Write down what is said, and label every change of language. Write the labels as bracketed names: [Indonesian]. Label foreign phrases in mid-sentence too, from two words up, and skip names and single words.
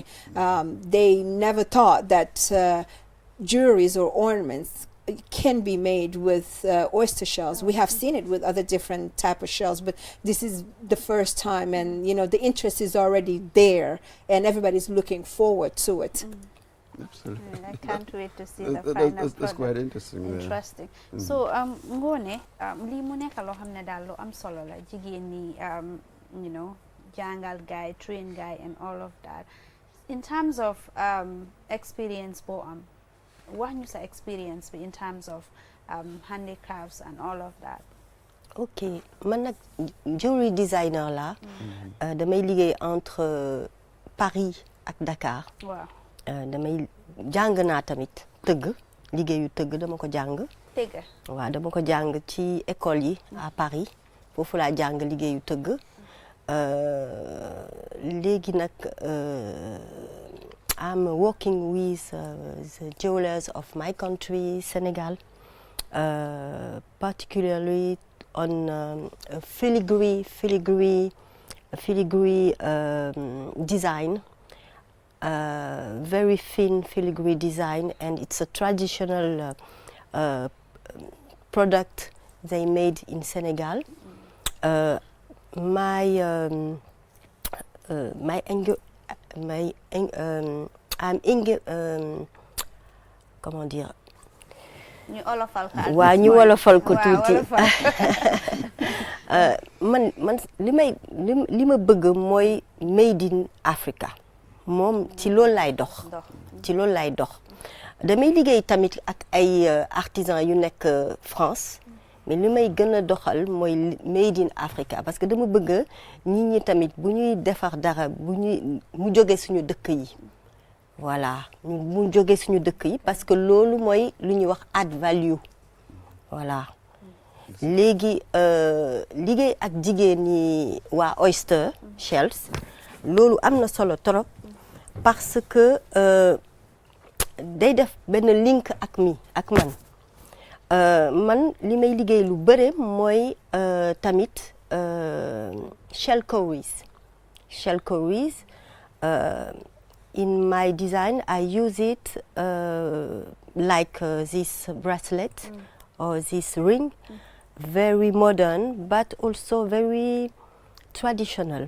[English] They never thought that jewelries or ornaments can be made with oyster shells. We have seen it with other different type of shells, but this is the first time, and the interest is already there, and everybody's looking forward to it. Absolutely. I can't wait to see the final product. That's quite interesting. [Wolof] Interesting. So Ngone, li mu nekk loo xam ne daal lu am solo la, jigéen ñi jàngal gaay, train gaay, [English] and all of that. In terms of experience [Wolof] boo am, wax ñu sa experience bi [English] in terms of handicrafts and all of that. [Wolof] Ok, man nag [English] jewelry designer [Wolof] la. Damay liggéey entre Paris ak Dakar. Waaw. Damay jàng naa tamit tëgg, liggéeyu tëgg dama ko jàng. tëgg. waaw dama ko jàng ci école yi à Paris foofu laa jàng liggéeyu tëgg léegi nag [English] I'm working with the jewelers of my country, Senegal, particularly on filigree design, very thin filigree design, and it's a traditional product they made in Senegal. [French] Comment dire? [Wolof] ñu olofal ko. waaw ñu olofal ko tuuti. man li ma bëgg mooy [English] made in Africa [Wolof] moom ci loolu lay dox. damay liggéey tamit ak ay artisans yu nekk France. mais li may gën a doxal mooy [English] made in Africa [French] parce que [Wolof] dama bëgg nit ñi tamit bu ñuy defar dara mu jóge suñu dëkk yi voilà mu jóge suñu dëkk yi [French] parce que [Wolof] loolu mooy lu ñuy wax [English] add value [Wolof] voilà léegi liggéey ak jigéen ñi waa [English] oyster shells [Wolof] loolu am na solo [French] trop parce que [Wolof] day def benn link ak man man li may liggéey lu bëre mooy tamit [English] shell cowries. In my design, I use it like this bracelet or this ring, very modern, but also very traditional.